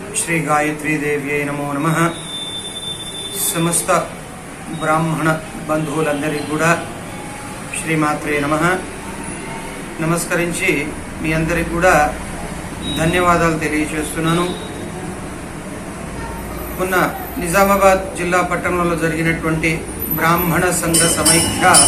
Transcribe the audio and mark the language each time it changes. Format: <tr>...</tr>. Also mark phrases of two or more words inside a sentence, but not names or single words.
<sa>श्री गायत्री देव्यै नमो नमः।</sa> <te>సమస్త బ్రాహ్మణ బంధువులందరికీ కూడా</te> <sa>శ్రీమాత్రే నమః</sa> <te>నమస్కరించి మీ అందరికీ కూడా ధన్యవాదాలు తెలియజేస్తున్నాను. మొన్న నిజామాబాద్ జిల్లా పట్టణంలో జరిగినటువంటి బ్రాహ్మణ సంఘ సమైక్య</te>